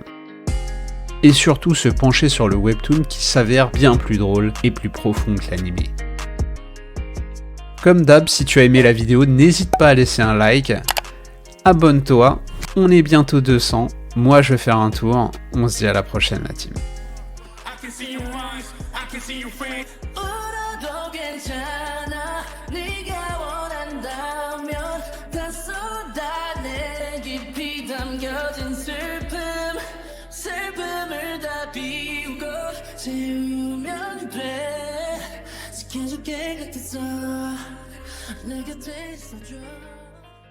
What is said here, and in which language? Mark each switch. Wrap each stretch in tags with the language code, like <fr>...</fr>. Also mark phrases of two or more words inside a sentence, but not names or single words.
<fr>Et surtout se pencher sur le webtoon qui s'avère bien plus drôle et plus profond que l'anime. Comme d'hab, si tu as aimé la vidéo, n'hésite pas à laisser un like, abonne-toi, on est bientôt 200, moi je vais faire un tour, on se dit à la prochaine la team.</fr> <ko>네가 원한다면 다 쏟아내 깊이 담겨진 슬픔을 다 비우고 채우면 돼 지켜줄게 곁에서 내 곁에 있어줘</ko>